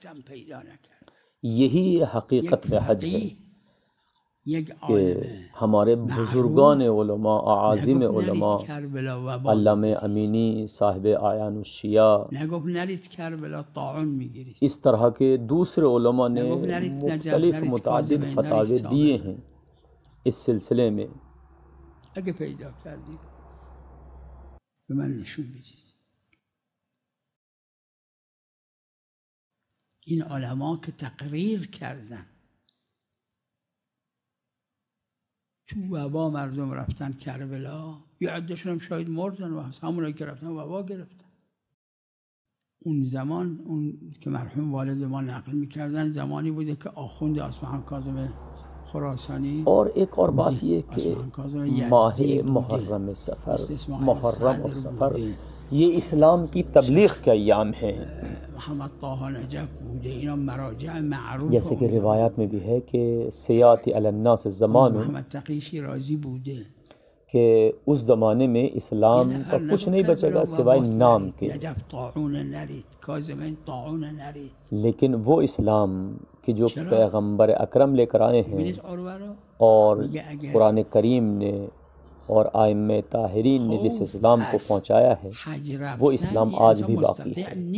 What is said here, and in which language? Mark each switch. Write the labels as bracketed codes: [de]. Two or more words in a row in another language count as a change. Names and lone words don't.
[ur] یہی حقیقت میں حج ہے کہ ہمارے بزرگان علماء، اعاظم علماء، علامہ امینی صاحب اعیان الشیعہ، اس طرح کے دوسرے علماء نے مختلف متعدد فتاوی دیے ہیں اس سلسلے میں۔ [fa] اگه پیدا کردید به من نشون بدید. این علما که تقریر کردن تو وبا مردم رفتن کربلا، یه عده‌شون هم شاید مردن و همونایی که رفتن وبا گرفتن. اون زمان اون که مرحوم والد ما نقل میکردن زمانی بوده که آخوند اصفهان کاظم خراسانی، [ur] اور ایک اور بات یہ کہ ماہ محرم سفر، محرم اور سفر یہ اسلام کی تبلیغ کے ایام ہیں، [fa] محمد طه نجف بوده، اینا مراجع معروف، [ur] جیسے کہ روایات میں بھی ہے کہ [ar] سیاتی علی الناس الزمان، [fa] محمد تقی شیرازی بوده [ur] کہ اس زمانے میں اسلام کا کچھ نہیں بچے گا سوائے نام کے، [fa] نجف طاعون نرید، کاظمین طاعون نرید، [ur] لیکن وہ اسلام کہ جو پیغمبر اکرم لے کر آئے ہیں اور قرآن کریم نے اور ائمہ طاہرین نے جس اسلام کو پہنچایا ہے وہ اسلام آج بھی باقی ہے۔